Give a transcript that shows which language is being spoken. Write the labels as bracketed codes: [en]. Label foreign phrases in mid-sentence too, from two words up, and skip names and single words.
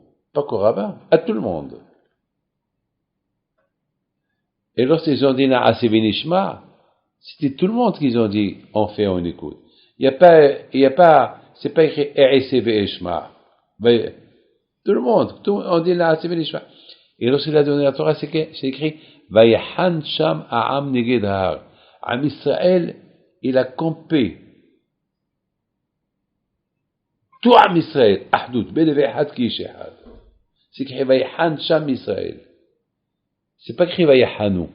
[fr] Pas qu'au rabbin, à tout le monde. Et lorsqu'ils ont dit [he] נעשה ונשמע, [fr] c'était tout le monde qu'ils ont dit on fait, on écoute. Il y a pas, c'est pas écrit [he] אעשה ואשמע. [fr] Tout le monde, on dit [he] נעשה ונשמע. [fr] Et lorsqu'il a donné la Torah, c'est écrit [he] ויחן שם העם נגד ההר. עם ישראל, [fr] il a campé. Tout [he] עם ישראל, אחדות, בלב אחד כאיש אחד. [fr] C'est écrit [he] ויחן שם ישראל. [fr] C'est pas écrit Vayahanu.